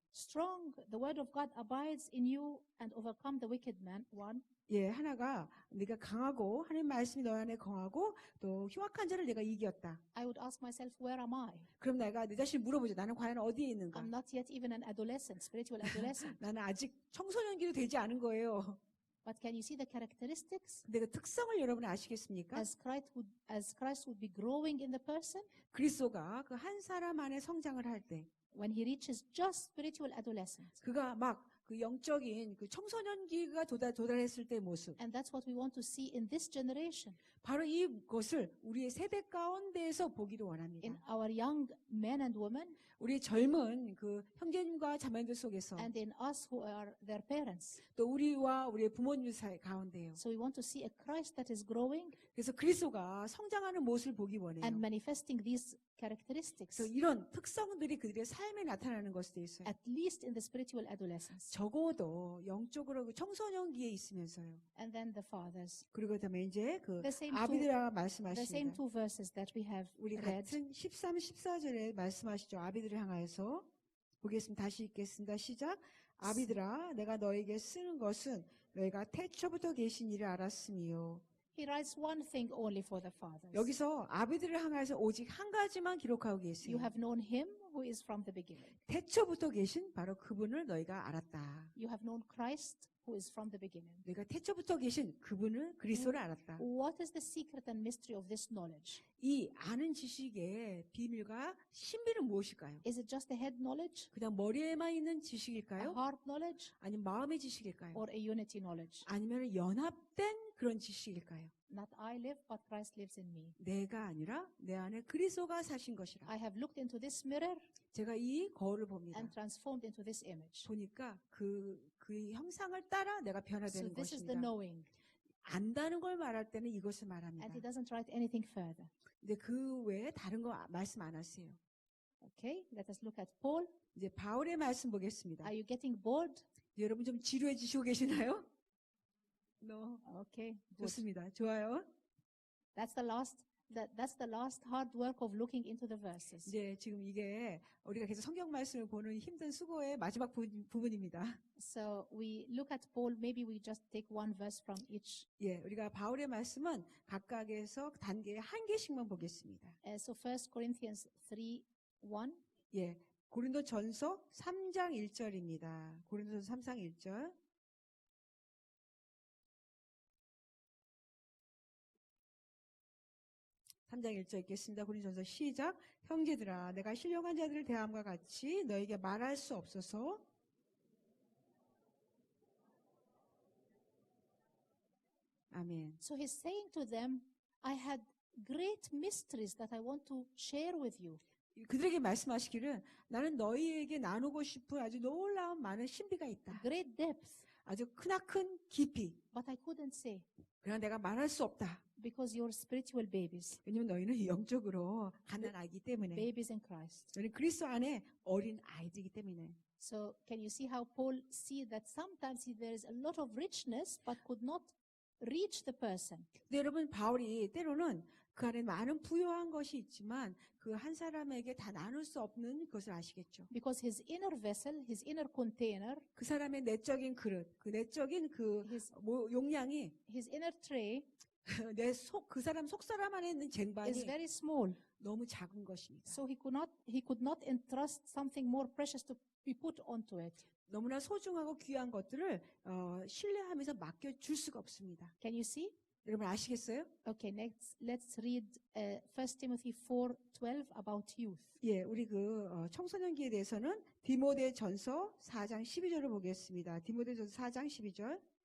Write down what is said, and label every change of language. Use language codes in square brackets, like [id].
[en] strong, the word of God abides in you and overcome the wicked one. [ko] 예, 하나가 네가 강하고 하나님 말씀이 너희 안에 거하고 또 흉악한 자를 내가 이겼다. [en] I would ask myself, where am I? [ko] 그럼 내가 내 자신을 물어보죠. 나는 과연 어디에 있는가? [en] I'm not yet even an adolescent, spiritual adolescent. [ko] 나는 아직 청소년기도 되지 않은 거예요. [en] But can you see the characteristics? [ko] 근데 그 특성을 여러분 아시겠습니까? [en] As Christ would be growing in the person, [ko] 그리스도가 그 한 사람 안에 성장을 할 때 [en] when he reaches just spiritual adolescence. [ko] 그가 막 그 영적인 그 청소년기가 도달했을 때의 모습. [en] And that's what we want to see in this generation. [ko] 바로 이것을 우리의 세대 가운데에서 보기를 원합니다. [en] In our young men and women, [ko] 우리 젊은 그 형제님과 자매들 속에서 [en] and in us who are their parents. [ko] 또 우리와 우리의 부모님 사이 가운데요. [en] So we want to see a Christ that is growing [ko] 그래서 그리스도가 성장하는 모습을 보기 원해요. [en] and manifesting these characteristics, [ko] 그래서 이런 특성들이 그들의 삶에 나타나는 것에 대해서 [en] at least in the spiritual adolescence. [ko] 적어도 영적으로 그 청소년기에 있으면서요. [en] And then the fathers. [ko] 그리고 그다음에 이제 그 [en] The same [ko] 아비들아 [en] The same [ko] 말씀하십니다. [en] two verses that we have [ko] 우리 [en] read. [ko] 같은 13, 14절에 말씀하시죠. 아비들을 향하여서 보겠습니다. 다시 읽겠습니다. 시작. 아비들아 내가 너에게 쓰는 것은 너희가 태초부터 계신 일을 알았으니요. [en] He writes one thing only for the fathers. [ko] 여기서 아비들을 향해서 오직 한 가지만 기록하고 [en] You [ko] 계세요. [en] have known him who is from the beginning. [ko] 태초부터 계신 바로 그분을 너희가 알았다. [en] You have known Christ who is from the beginning. [ko] 너희가 태초부터 계신 그분을 그리스도를 알았다. [en] What is the secret and mystery of this knowledge? [ko] 이 아는 지식의 비밀과 신비는 무엇일까요? [en] Is it just a head knowledge, [ko] 그냥 머리에만 있는 [en] a [ko] 지식일까요? [en] heart knowledge, [ko] 아니면 마음의 지식일까요? [en] or a unity knowledge? [ko] 아니면 연합된 그런 지식일까요? [en] Not I live, but Christ lives in me. [ko] 내가 아니라 내 안에 그리스도가 사신 것이라. [en] I have looked into this mirror [ko] 제가 이 거울을 봅니다. [en] and transformed into this image. [ko] 보니까 그 형상을 따라 내가 [en] So [ko] 변화되는 [en] this is the [ko] 것입니다. [en] knowing. [ko] 안다는 걸 말할 때는 이것을 말합니다. [en] And he doesn't write anything further. [ko] 근데 그 외에 다른 거 말씀 안 하세요. [en] Okay, let us look at Paul. [ko] 이제 바울의 말씀 보겠습니다. [en] Are you getting bored? [ko] 여러분 좀 지루해지시고 계시나요? [en] No. Okay, good. [ko] 좋습니다. 좋아요. [en] That's the last hard work of looking into the verses. [ko] 이제 지금 이게 우리가 계속 성경 말씀을 보는 힘든 수고의 마지막 부분입니다. [en] So we look at Paul, maybe we just take one verse from each. [ko] 예, 우리가 바울의 말씀은 각각에서 단계 한 개씩만 보겠습니다. [en] So 1 Corinthians 3:1. [ko] 예, 고린도전서 3장 1절입니다. 고린도전서 3장 1절. 삼장 1절 읽겠습니다. 고린도전서 시작. 형제들아 내가 신령한 자들을 대함과 같이 너에게 말할 수 없어서 아멘. [en] So he's saying to them, I had great mysteries that I want to share with you. [ko] 그들에게 말씀하시기를 나는 너희에게 나누고 싶은 아주 놀라운 많은 신비가 있다. [en] Great depth, [ko] 아주 크나큰 깊이. [en] but I couldn't say [ko] 그러나 내가 말할 수 없다. [en] because you're spiritual babies, [ko] 왜냐면 너희는 영적으로 가난하기 때문에. [en] babies in Christ. [ko] 너희는 그리스도 안에 어린 아이들이기 때문에. [en] So can you see how Paul see that sometimes there is a lot of richness but could not reach the person? [ko] 근데 여러분 바울이 때로는 그 안에 많은 부요한 것이 있지만 그 한 사람에게 다 나눌 수 없는 것을 아시겠죠. [en] Because his inner vessel, his inner container, [ko] 그 사람의 내적인 그릇, 그 내적인 그 용량이 [en] his inner tray [ko] 그 사람 속 사람 안에 있는 [en] is [ko] 쟁반이 [en] very small. [ko] 너무 작은 것입니다. [en] So he could not entrust something more precious to be put onto it. [ko] 너무나 소중하고 귀한 것들을 신뢰하면서 맡겨줄 수가 없습니다. [en] Can you see? [ko] 여러분 아시겠어요? [en] Okay, next let's read 1 Timothy 4:12 about youth. [ko] 예, 우리 청소년기에 대해서는 디모데전서 4장 12절을 보겠습니다. 디모데전서 4장 12절.